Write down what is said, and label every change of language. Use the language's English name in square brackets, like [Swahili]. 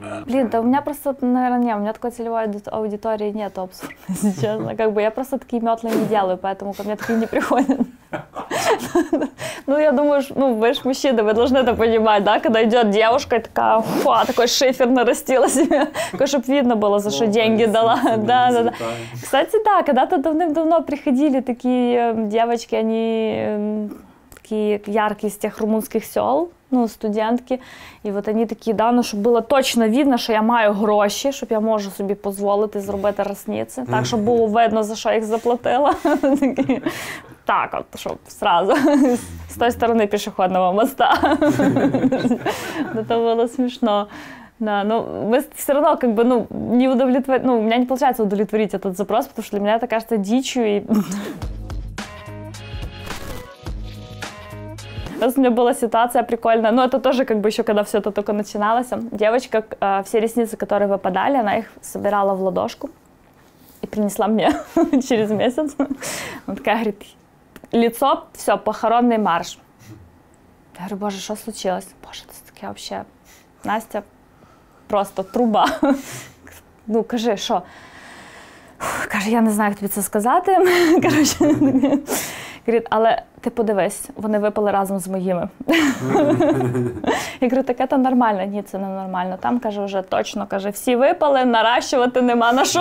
[Russian] Блин, да у меня просто, наверное, у меня такой целевой аудитории нет, абсурдно, если честно. Я просто такие метлы не делаю, поэтому ко мне такие не приходят. Я думаю, вы же мужчины, вы должны это понимать, да, когда идет девушка и такая, такой шифер нарастила себе, такой, чтобы видно было, за что деньги дала. Да. Кстати, да, когда-то давным-давно приходили такие девочки, они такие яркие из тех румунских сел, студентки, [Ukrainian] і от вони такі, щоб було точно видно, що я маю гроші, щоб я можу собі дозволити зробити ресниці, так, щоб було видно, за що їх заплатила. Так, от, щоб зразу з тої сторони пішохідного моста. [Russian] Это было смешно. Да, мы все равно не удовлетворить, у меня не получается удовлетворить этот запрос, потому что для меня это кажется дичью. И... Раз у меня была ситуация прикольная, это тоже еще когда все это только начиналось. Девочка, все ресницы, которые выпадали, она их собирала в ладошку и принесла мне через месяц. Она такая говорит, лицо, все, похоронный марш. Я говорю, боже, что случилось? Боже, это таке вообще, Настя, просто труба. [Ukrainian] Кажи, що? Каже, я не знаю, як тобі це сказати. Говорить, але ти подивись, вони випали разом з моїми. Я говорю, так це нормально. Ні, це не нормально. Там, каже, вже точно, каже, всі випали, наращувати нема на що.